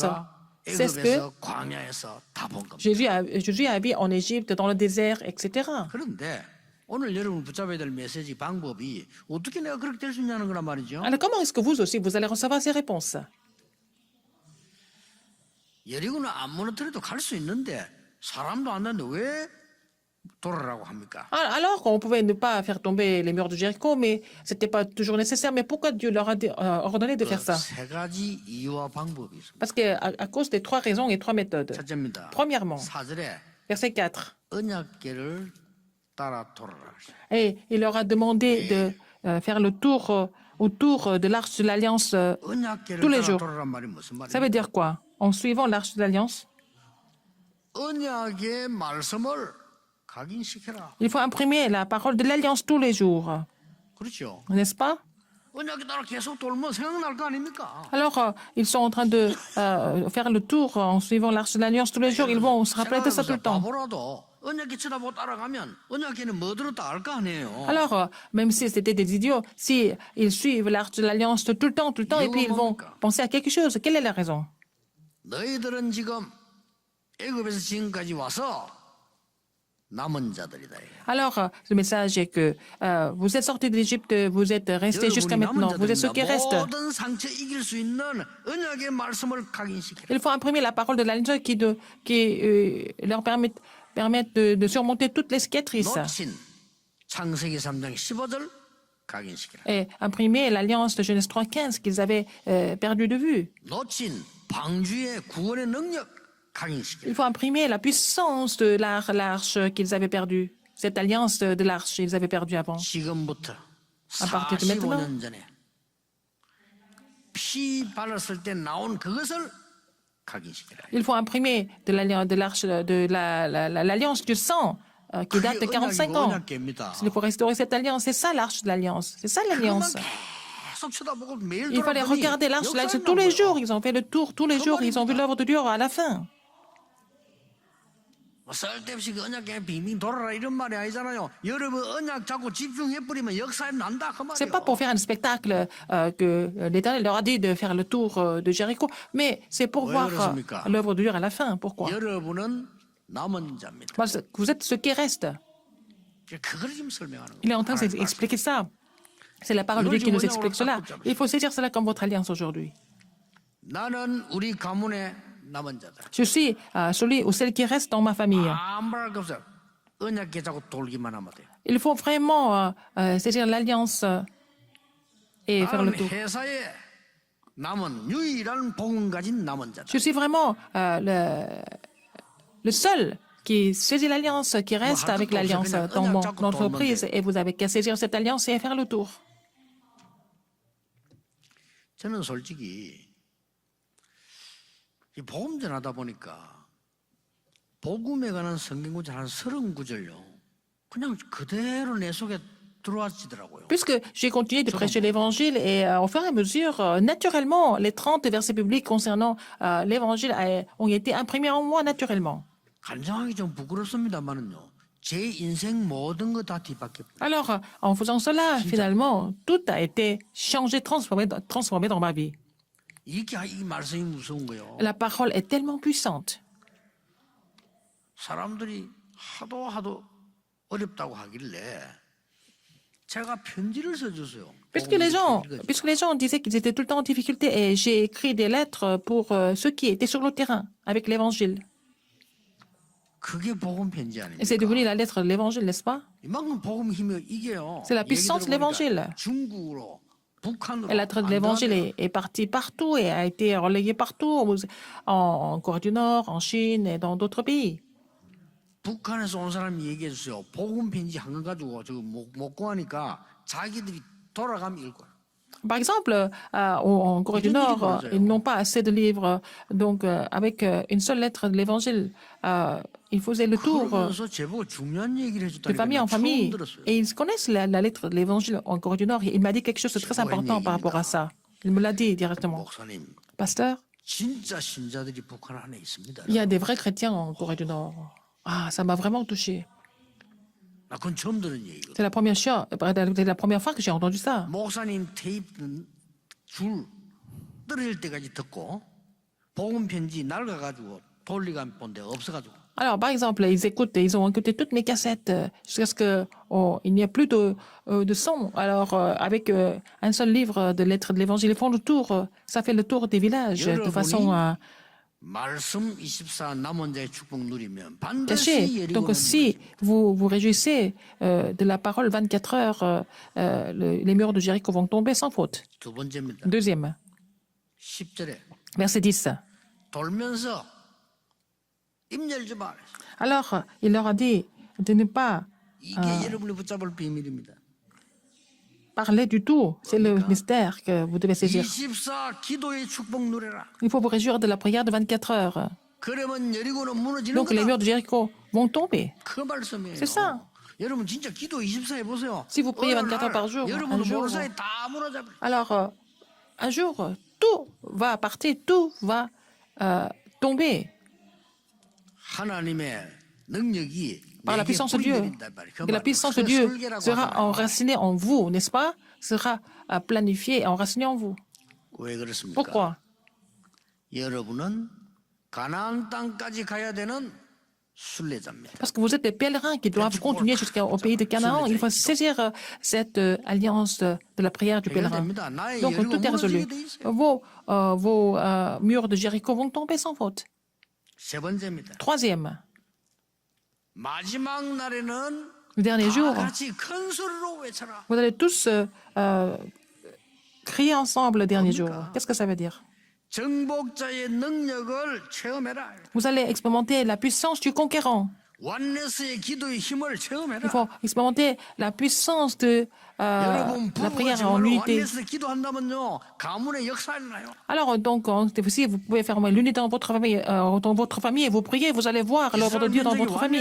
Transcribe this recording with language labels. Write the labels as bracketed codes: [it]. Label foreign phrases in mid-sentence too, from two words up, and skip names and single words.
[fr] C'est ce que [ko] 애굽에서 광야에서 다 본 겁니다. [fr] Jésus a vu en Égypte, dans le désert, etc. [ko] 그런데 오늘 여러분 붙잡아야 될 메시지 방법이 어떻게 내가 그렇게 될 수 있냐는 거란 말이죠. [fr] Alors comment est-ce que vous aussi, vous allez recevoir ces réponses? [ko] 여리고는 안 무너뜨려도 갈 수 있는데 사람도 안 되는데 왜 돌아라고 합니까? [fr] Alors on pouvait ne pas faire tomber les murs de Jéricho, mais ce n'était pas toujours nécessaire. Mais pourquoi Dieu leur a ordonné de faire ça? [ko] 세 가지 이유와 방법이 있습니다. [fr] Parce qu'à cause des 3 raisons et 3 méthodes. [ko] 첫째입니다. [fr] Premièrement, [ko] 4절에 [fr] verset 4. [ko] 언약궤를 따라 돌아라. [fr] Et il leur a demandé de faire le tour autour de l'arche de l'Alliance [ko] 언약궤를 [fr] tous les [ko] 따라 [fr] jours. [ko] 돌아란 말이 무슨 [fr] Ça veut [ko] 말이에요? [fr] dire quoi? En suivant l'arche de l'Alliance, [ko] 언약의 말씀을 각인시켜라. [fr] il faut imprimer la parole de l'Alliance tous les jours. [ko] 그렇죠. [fr] N'est-ce pas? [ko] 언약에 따라 계속 돌면 생각날 거 아닙니까? [fr] Alors, ils sont en train de faire le tour en suivant l'arche de l'Alliance tous les jours. Ils vont se rappeler de ça tout le temps. [ko] 바보라도 언약궤 쳐다보고 따라가면 언약궤는 뭐 들었다 알 거 아니에요. [fr] Alors, même si c'était des idiots, si ils suivent l'arche de l'Alliance tout le temps, et puis ils vont penser à quelque chose, quelle est la raison? [ko] 너희들은 지금 애굽에서 지금까지 와서 남은 자들이다. [fr] Alors, le message est que vous êtes sortis d'Égypte, vous êtes restés jusqu'à maintenant, vous êtes ceux qui restent. [ko] 모든 상처 이길 수 있는 언약의 말씀을 각인시켜라. [fr] Il faut imprimer la parole de l'Alliance qui leur permettent de surmonter toutes les cicatrices. [ko] 놓친 창세기 3장 15절 각인시켜라. [fr] Et imprimer l'Alliance de Genèse 3.15 qu'ils avaient perdu de vue. [ko] 놓친 방주의 구원의 능력 각인시켜요. [fr] Il faut imprimer la puissance de l'arche qu'ils avaient perdue. Cette alliance de l'arche, ils avaient perdu avant. [ko] 지금부터 [fr] À partir de maintenant, [ko] 45년 전에 피 발랐을 때 나온 그것을 각인시켜라. [fr] il faut imprimer de l'arche de l'alliance du sang qui date de 45 ans. [ko] 언약계입니다. [fr] Il faut restaurer cette alliance. C'est ça l'arche de l'alliance. C'est ça l'alliance. [ko] 계속 쳐다보고 매일 [fr] Il fallait [ko] 돌아보니 [fr] regarder l'arche de l'alliance [ko] 역사를 [fr] tous les [ko] 나온 [fr] jours. [ko] 거예요. [fr] Ils ont fait le tour tous les jours. Ils ont vu l'œuvre de Dieu à la fin. [ko] 뭐 쓸데없이 그 언약계 빙빙 돌아라 이런 말이 아니잖아요. 여러분 언약 잡고 집중해 버리면 역사에 난다 그 [fr] C'est pas [ko] 말이에요. [fr] pour faire un spectacle que l'Éternel leur a dit de faire le tour de Jéricho, mais c'est pour Ouais, voir [ko] 그렇습니까? [fr] l'œuvre de Dieu à la fin. Pourquoi? [ko] 여러분은 남은 자입니다. [fr] Parce que vous êtes ce qui reste. [ko] 그걸 지금 설명하는 거예요. [fr] Il est en train [ko] 하나님 [fr] d'expliquer ça. C'est la parole de Dieu qui nous explique cela. Il faut saisir cela comme votre alliance aujourd'hui. [ko] 나는 우리 가문의 남은 자다. [fr] Je suis celui ou celle qui reste dans ma famille. [ko] 아무 말할 거 없어요. 언약계 잡고 돌기만 하면 돼요. [fr] Il faut vraiment saisir l'alliance et faire le [ko] 나는 [fr] tour. [ko] 회사에 남은 유일한 복음 가진 남은 자다. [fr] Je suis vraiment le seul qui saisit l'alliance, qui reste avec l'alliance dans mon entreprise. Et vous avez qu'à saisir cette alliance et faire le tour. [ko] 저는 솔직히 이 복음 전하다 보니까 복음에 관한 성경 구절 한 30구절요. 그냥 그대로 내 속에 들어와지더라고요. [fr] Puisque j'ai continué de prêcher l'évangile et au fur et à mesure, naturellement, les 30 versets bibliques concernant l'évangile ont été imprimés en moi naturellement. [ko] 간증하기 좀 부끄럽습니다만은요. 제 인생 모든 거 다 뒤바뀌었어요. [fr] Alors, en faisant cela, finalement, tout a été changé, transformé dans ma vie. [ko] 이게 이 말씀이 무서운 거예요. [fr] La parole est tellement puissante. [ko] 사람들이 하도 어렵다고 하길래 제가 편지를 써줬어요. [fr] Puisque les gens disaient qu'ils étaient tout le temps en difficulté, et j'ai écrit des lettres pour ceux qui étaient sur le terrain avec l'évangile. [ko] 그게 복음 편지 [fr] Et c'est [ko] 아닙니까? [fr] devenu la lettre de l'évangile, n'est-ce pas? [ko] 이만큼 복음 힘이 이게요. [fr] C'est la puissance de l'évangile. [ko] 중국으로, 북한으로, [fr] Et la lettre de l'évangile est partie partout et a été relayée partout, en Corée du Nord, en Chine et dans d'autres pays. [ko] 북한에서 온 사람이 얘기해 주세요. 복음 편지 한 권 가지고 저거 못 구하니까 자기들이 돌아가면 읽어요. [fr] Par exemple, en Corée du Nord, ils n'ont pas assez de livres. Donc, avec une seule lettre de l'évangile, ils faisaient le tour [ko] 그러면서 제보고 중요한 얘기를 [fr] de famille [ko] 해줬다니까 [fr] en [ko] 처음 [fr] famille. [ko] 들었어요. [fr] Et ils connaissent la lettre de l'évangile en Corée du Nord. Il m'a dit quelque chose de très important par rapport à ça. Il me l'a dit directement. [ko] 목사님, [fr] Pasteur, [ko] 진짜 신자들이 북한 안에 있습니다. [fr] il y a des vrais chrétiens en Corée du Nord. Ah, ça m'a vraiment touché. [ko] 나 그건 처음 들은 얘기거든. [fr] C'est la première fois que j'ai entendu ça. [ko] 목사님 테이프 줄 떨어질 때까지 듣고 복음 편지 낡아가지고 돌리가 본 데가 없어가지고 [fr] Alors, par exemple, ils ont écouté toutes mes cassettes jusqu'à ce qu'il n'y ait plus de son. Alors, avec un seul livre de lettres de l'Évangile, ils font le tour. Ça fait le tour des villages de façon [ko] 말씀 24 남은 자의 축복 누리면 [fr] cachée. [ko] 반드시 [fr] Donc, [ko] 예리고는 [fr] si vous vous réjouissez de la parole 24 heures, les murs de Jéricho vont tomber sans faute. [ko] 두 번째입니다. [fr] Deuxième, [ko] 10절에 [fr] verset 10. [ko] 돌면서 입 열지 마. [fr] Alors, il leur a dit de ne pas [ko] 이게 여러분이 붙잡을 비밀입니다. [fr] parler du tout. C'est le mystère que vous devez saisir. [ko] 24 기도의 축복 누려라. [fr] Il faut vous réjouir de la prière de 24 heures. [ko] 그러면 여리고는 무너지는 [fr] Donc, les [ko] 거다. [fr] murs de Jéricho vont tomber. [ko] 그 말씀이에요. [fr] C'est ça. [ko] 여러분 진짜 기도 24 해보세요. [fr] Si vous priez 24 heures par jour, [ko] 여러분 [fr] un jour, [ko] 모르는 사이 다 무너져. [fr] alors un jour, tout va partir, tout va tomber [ko] 하나님의 능력이 [fr] par la [ko] 내게 [fr] puissance de Dieu. [ko] 뿌리내린단 말이에요. 그 [fr] Que la [ko] 말은 [fr] puissance de Dieu [ko] 설계라고 [fr] sera [ko] 하잖아요. [fr] enracinée en vous, n'est-ce pas? Sera planifiée et enracinée en vous. [ko] 왜 그렇습니까? [fr] Pourquoi? [ko] 여러분은 가나안 땅까지 가야 되는 순례자입니다. [fr] Parce que vous êtes des pèlerins qui doivent continuer jusqu'au pays de Canaan. Il faut saisir cette alliance de la prière du pèlerin. [ko] 해결됩니다. 나의 [fr] Donc, [ko] 여리고 [fr] tout est résolu. [ko] 무너지게 돼 있어요. [fr] Vos murs de Jéricho vont tomber sans faute. [ko] 세 번째입니다. [fr] Troisième, [ko] 마지막 날에는 [fr] le dernier [ko] 다 [fr] jour, [ko] 같이 큰 소리로 외쳐라. [fr] vous allez tous crier ensemble le dernier jour. Qu'est-ce que ça veut dire? [ko] 정복자의 능력을 체험해라. [fr] Vous allez expérimenter la puissance du conquérant. [ko] 원네스의 기도의 힘을 [fr] Il [ko] 체험해라. [fr] faut expérimenter la puissance de [ko] 여러분 [fr] la [ko] 부부가 [fr] prière en [ko] 정말로 [fr] unité. [ko] 원네스 기도한다면요 가문의 역사 일어나요. [fr] Alors, donc, si vous pouvez faire l'unité dans votre famille et vous priez, vous allez voir l'œuvre de Dieu dans votre famille.